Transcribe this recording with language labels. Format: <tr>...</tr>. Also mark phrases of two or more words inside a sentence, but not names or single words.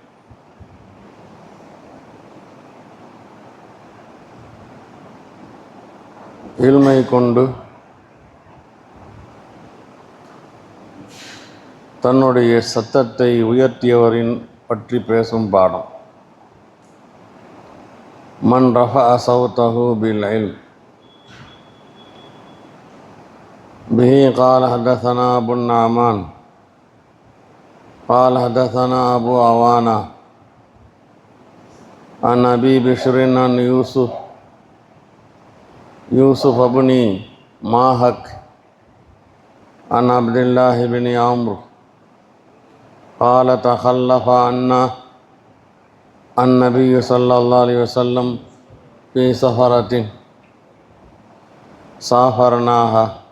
<ta>இல்மை கொண்டு தன்னுடைய சத்தத்தை உயர்த்தியவரின் பற்றி பேசும் பாடம்.</ta> <ar>من رفع صوته بالعلم. பிஹி قال حدثنا أبو النعمان قال حدثنا أبو عوانة عن أبي بشر عن يوسف بن ماهك عن عبد الله بن عمرو قال تخلف عنا النبي صلى الله عليه وسلم في سفرة سافرناها</ar>